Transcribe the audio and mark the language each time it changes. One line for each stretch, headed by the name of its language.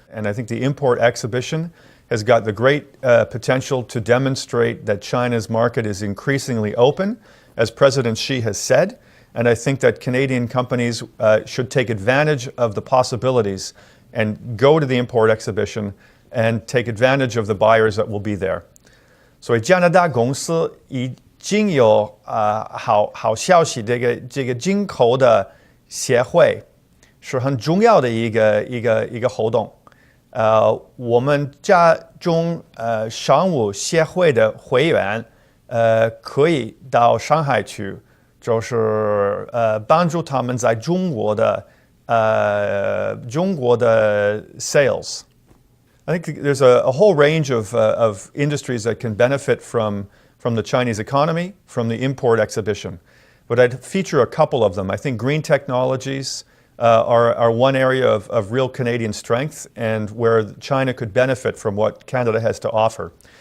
English: And I think the import exhibition has got the great potential to demonstrate that China's market is increasingly open, as President Xi has said. And I think that Canadian companies should take advantage of the possibilities and go to the import exhibition and take advantage of the buyers that will be there.
Chinese: 所以加拿大公司已经有好消息，这个进口的协会是很重要的一个活动。我们加中商务协会的会员可以到上海去，就是帮助他们在中国的sales.
English: I think there's a whole range of industries that can benefit from the Chinese economy, from the import exhibition. But I'd feature a couple of them. I think green technologies are one area of real Canadian strength and where China could benefit from what Canada has to offer.